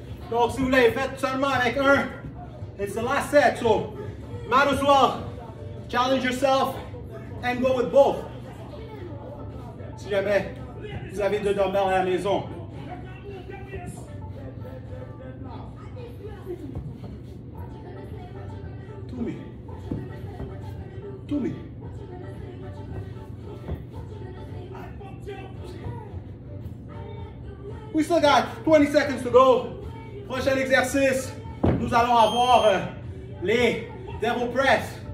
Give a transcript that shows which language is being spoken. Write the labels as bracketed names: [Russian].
[French] Donc, si vous l'avez fait seulement avec un, [English] it's the last set. So, might as well challenge yourself and go with both. [French] Si jamais vous avez deux dumbbells à la maison. [English] To me. To me. We still got 20 seconds to go. [French] Prochain exercice, nous allons avoir les devil press.